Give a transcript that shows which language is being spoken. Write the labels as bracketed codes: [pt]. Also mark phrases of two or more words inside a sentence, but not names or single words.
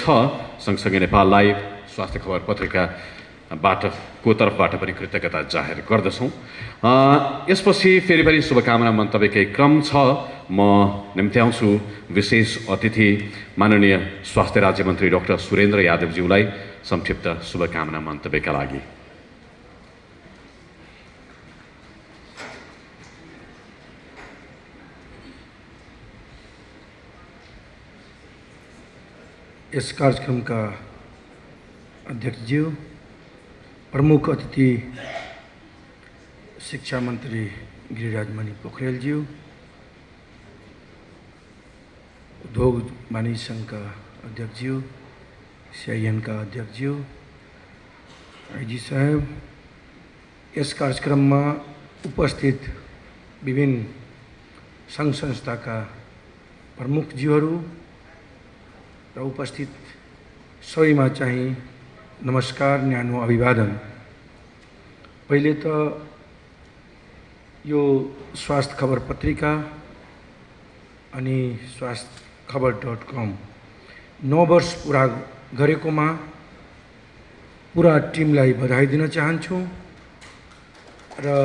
[ne] सँगसँगै नेपाल लाइभ, स्वास्थ्य खबर पत्रिकाको तर्फबाट पनि कृतज्ञता जाहेर गर्दछौँ। यसपछि फेरि पनि शुभकामना मन्तव्यकै क्रम छ। म निम्त्याउँछु विशेष अतिथि माननीय स्वास्थ्य राज्य मन्त्री डाक्टर सुरेन्द्र यादवज्यूलाई संक्षिप्त शुभकामना मन्तव्यका लागि। [hi] इस कार्यक्रम का अध्यक्ष जी, प्रमुख अतिथि शिक्षा मंत्री गिरिराज मणि पोखरेल जी, उद्योग वाणिज्य संघ का अध्यक्ष जी, CIN का अध्यक्ष जी, IG साहब, इस कार्यक्रम में उपस्थित विभिन्न संघ संस्था का प्रमुख [ne] जीहरू र उपस्थित सबैमा चाहिँ नमस्कार, न्यानो अभिवादन। पहिले त यो स्वास्थ्य खबर पत्रिका अनि स्वास्थ्यखबर.com 9 वर्ष पुरा गरेकोमा पुरा टिमलाई बधाई दिन चाहन्छु र